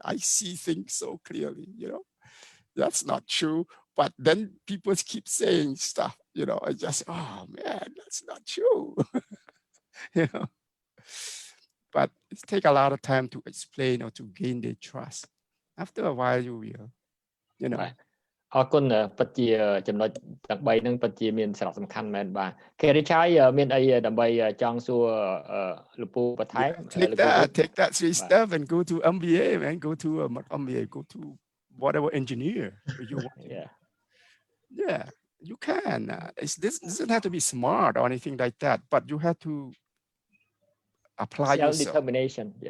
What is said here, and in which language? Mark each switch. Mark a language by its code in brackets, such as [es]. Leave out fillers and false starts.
[en] I see things so clearly, you know, that's not true. But then people keep saying stuff, you know, I just, oh man, that's not true. You know, but it takes a lot of time to explain or to gain their trust. After a while, you will, you know. [km] អរគុណពិតជាចំណុចទាំង3ហ្នឹងពិតជាមានសារៈសំខាន់មែនបាទ Kerry Chhay មានអីដើម្បីចង់សួរលោកពូបន្ថែម [en] take that 3 step and go to MBA, man. Go to MBA, go to whatever engineer you want. Yeah, you can. This doesn't have to be smart or anything like that, but you have to apply yourself. Self-determination.